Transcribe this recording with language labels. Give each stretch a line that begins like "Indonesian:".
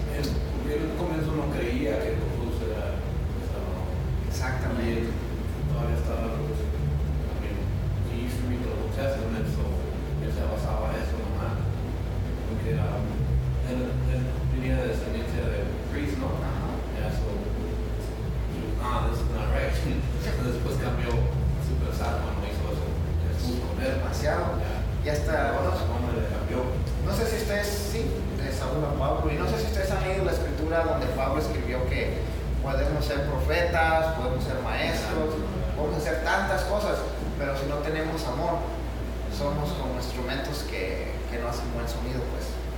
Spanish: en el comienzo no creía que Jesús era exactamente. todavía estaba también
English: he used to read the Old Testament,
Spanish: so él se basaba en eso nomás, porque él venía de descendencia de priest, ¿no?
English: Yeah, so this is not right.
Spanish: Después cambió
English: super sad
Spanish: cuando hizo eso Jesús con él. Demasiado. Ya está. ¿Cómo le cambió? No sé si ustedes, sí, de Saúl a Pablo, y no sé si ustedes han leído la escritura donde Pablo escribió que podemos ser profetas, podemos ser maestros, podemos hacer tantas cosas, pero si no tenemos amor, somos como instrumentos que no hacen buen sonido, pues.